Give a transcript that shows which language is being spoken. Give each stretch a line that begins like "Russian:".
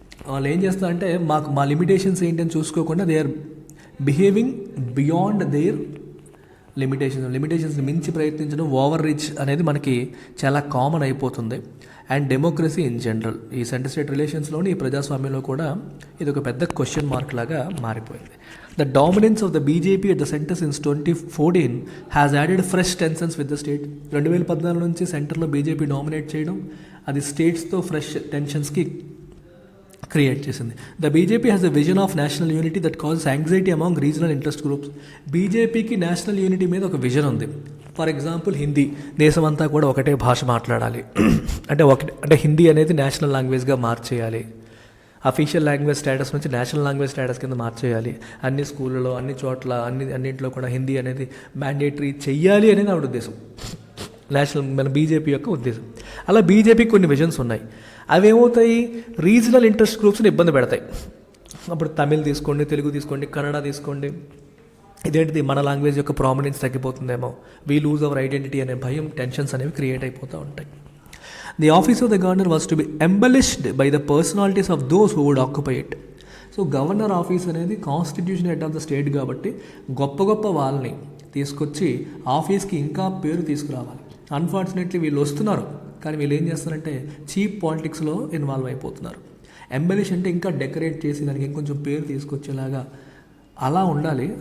Telugu: వాళ్ళు ఏం చేస్తారంటే మా లిమిటేషన్స్ ఏంటని చూసుకోకుండా
English: they are behaving beyond their
Telugu: లిమిటేషన్స్ని మించి ప్రయత్నించడం, ఓవర్ రీచ్ అనేది మనకి చాలా కామన్ అయిపోతుంది. అండ్ డెమోక్రసీ ఇన్ జనరల్, ఈ సెంటర్ స్టేట్ రిలేషన్స్లోని ఈ ప్రజాస్వామ్యంలో కూడా ఇది ఒక పెద్ద క్వశ్చన్ మార్క్ లాగా మారిపోయింది.
English: The dominance of the BJP at the center since 2014 has added fresh tensions with the state.
Telugu: 2014 నుంచి సెంటర్లో బీజేపీ డామినేట్ చేయడం అది స్టేట్స్తో ఫ్రెష్ టెన్షన్స్కి క్రియేట్ చేసింది.
English: The BJP has a vision of national unity that causes anxiety among regional interest groups.
Telugu: బీజేపీకి national unity మీద ఒక vision ఉంది. For example Hindi, దేశమంతా కూడా ఒకటే భాష మాట్లాడాలి అంటే హిందీ అనేది నేషనల్ లాంగ్వేజ్గా మార్చేయాలి. అఫీషియల్ లాంగ్వేజ్ స్టేటస్ నుంచి నేషనల్ లాంగ్వేజ్ స్టేటస్ కింద మార్చేయాలి. అన్ని స్కూళ్ళలో, అన్ని చోట్ల, అన్నింటిలో కూడా హిందీ అనేది మ్యాండేటరీ చెయ్యాలి అనేది ఆవిడ ఉద్దేశం. మన బీజేపీ యొక్క ఉద్దేశం. అలా బీజేపీకి కొన్ని విజన్స్ ఉన్నాయి. అవి ఏమవుతాయి, రీజనల్ ఇంట్రెస్ట్ గ్రూప్స్ని ఇబ్బంది పెడతాయి. అప్పుడు తమిళ్ తీసుకోండి, తెలుగు తీసుకోండి, కన్నడ తీసుకోండి, ఇదేంటిది మన లాంగ్వేజ్ యొక్క prominence తగ్గిపోతుందేమో,
English: we lose our identity
Telugu: అనే భయం, టెన్షన్స్ అనేవి క్రియేట్ అయిపోతూ ఉంటాయి.
English: The office of the governor was to be embellished by the personalities of those who would occupy it.
Telugu: So governor office అనేది constitution head of the state కాబట్టి గొప్ప వాళ్ళని తీసుకొచ్చి ఆఫీస్కి ఇంకా పేరు తీసుకురావాలి. అన్ఫార్చునేట్లీ వీళ్ళు వస్తున్నారు కానీ వీళ్ళు ఏం చేస్తారంటే చీప్ పాలిటిక్స్లో ఇన్వాల్వ్ అయిపోతున్నారు. ఎంబెలిష్ అంటే ఇంకా డెకరేట్ చేసి దానికి ఇంకొంచెం పేరు తీసుకొచ్చేలాగా అలా ఉండాలి.